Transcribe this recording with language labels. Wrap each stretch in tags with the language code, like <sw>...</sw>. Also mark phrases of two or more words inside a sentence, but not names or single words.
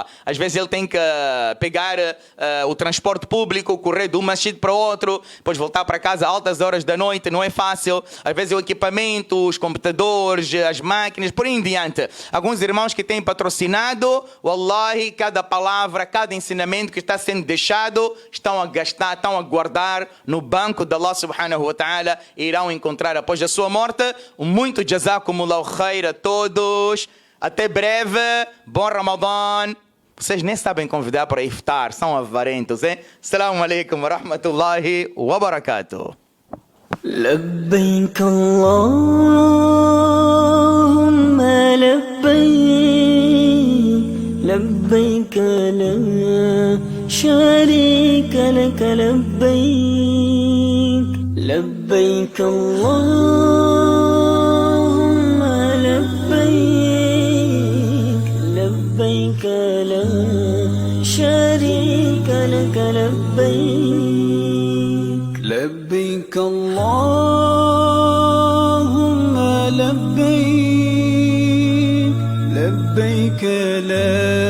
<pt>Às vezes ele tem que pegar o transporte público, correr de um masjid para outro, depois voltar para casa a altas horas da noite, não é fácil. Às vezes o equipamento, os computadores, as máquinas, por aí em diante. Alguns irmãos que têm patrocinado, wallahi, cada palavra, cada ensinamento que está sendo deixado, estão a gastar, estão a guardar no banco de Allah</pt> <ar>سبحانه وتعالى</ar> <pt>e irão encontrar após a sua morte. Muito</pt> <ar>جزاكم الله خير</ar> <pt>a todos. Até breve. Bom Ramadã. Vocês nem sabem convidar para iftar, são avarentos, hein?</pt> <ar>السلام عليكم ورحمة الله وبركاته. لبيك اللهم لبيك لبيك لا شريك لك لبيك لبيك اللهم لبيك لبيك لا شريك لك لبيك لبيك اللهم لبيك لبيك لا</ar>